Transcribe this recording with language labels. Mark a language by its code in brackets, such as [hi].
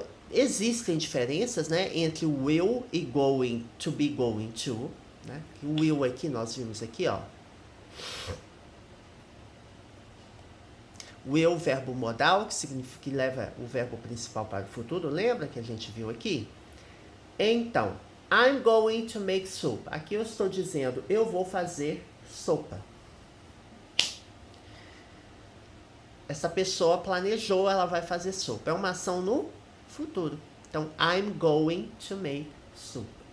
[pt] Existem diferenças, né, entre will e going, to be going to, né? O will aqui nós vimos aqui, ó. Will, verbo modal, que significa que leva o verbo principal para o futuro. Lembra que a gente viu aqui? [en] Então, I'm going to make soup. [pt] Aqui eu estou dizendo, eu vou fazer sopa. Essa pessoa planejou, ela vai fazer sopa. É uma ação no futuro. [en] Então, I'm going to make soup.